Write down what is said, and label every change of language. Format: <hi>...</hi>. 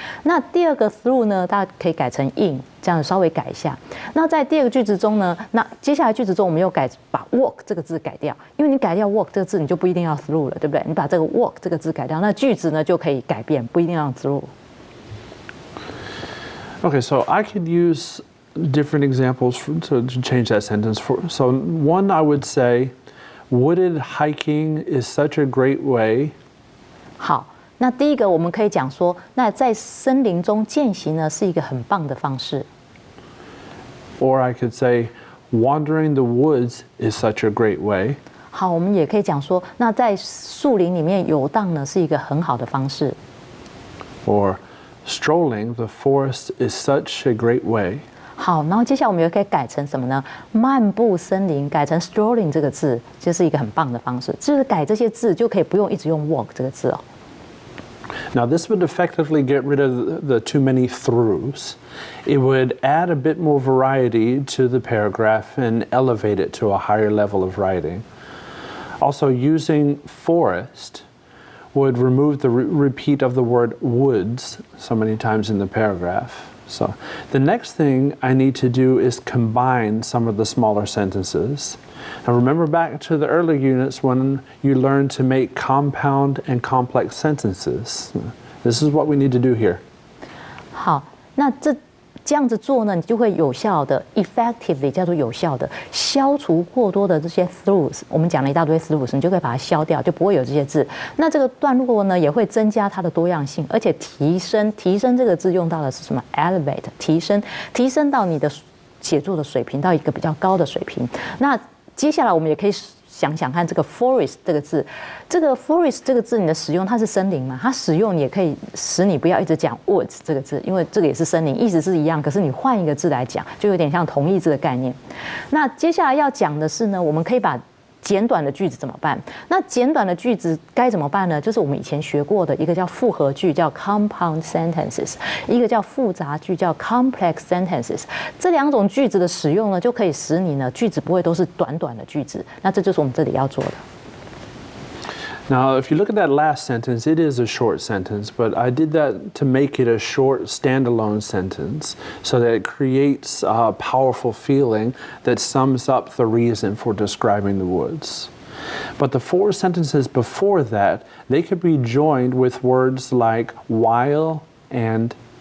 <zh>那第二个 through 呢，大家可以改成 in， 这样稍微改一下。那在第二个句子中呢，那接下来句子中我们又把 walk 这个字改掉，因为你改掉 walk 这个字，你就不一定要 through 了，对不对？你把这个 walk 这个字改掉，那句子呢就可以改变，不一定要 through。</zh> <en>Okay, so I could use different examples to change that sentence. So one, I would say, wooded hiking is such a great way.</en> <zh>好，那第一个我们可以讲说，那在森林中健行呢是一个很棒的方式。</zh> <en>Or I could say, wandering the woods is such a great way.</en> <zh>好，我们也可以讲说，那在树林里面游荡呢是一个很好的方式。</zh> <en>Or strolling the forest is such a great way.</en> <zh>好，然后接下来我们又可以改成什么呢？漫步森林，改成 strolling 这个字，就是一个很棒的方式。就是改这些字就可以不用一直用 walk 这个字哦。</zh> <en>Now, this would effectively get rid of the too many throughs. It would add a bit more variety to the paragraph and elevate it to a higher level of writing. Also, using forest would remove the repeat of the word woods so many times in the paragraph. So the next thing I need to do is combine some of the smaller sentences. Now remember back to the earlier units when you learned to make compound and complex sentences. This is what we need to do here.</en> <zh>好，那这样子做呢，你就会有效的 effectively 叫做有效的消除过多的这些 throughs。我们講了一大堆 throughs， 你就可以把它消掉，就不會有這些字。那這個段落呢，也會增加它的多樣性，而且提升這個字用到的是什麼 elevate 提升到你的寫作的水平，到一個比較高的水平。那接下來我們也可以想想看這個 forest 這個字，這個 forest 這個字你的使用它是森林嘛，它使用也可以使你不要一直講 woods 這個字，因為這個也是森林，意思是一樣，可是你換一個字來講，就有點像同義字的概念。那接下來要講的是呢，我們可以把簡短的句子怎麼辦？那簡短的句子該怎麼辦呢？就是我們以前學過的一個叫複合句，叫 compound sentences， 一個叫複雜句，叫 complex sentences。這兩種句子的使用呢，就可以使你呢句子不會都是短短的句子。那這就是我們這裡要做的。</zh> <en>Now, if you look at that last sentence, it is a short sentence, but I did that to make it a short standalone sentence so that it creates a powerful feeling that sums up the reason for describing the woods. But the 4 sentences before that, they could be joined with words like while and.</en>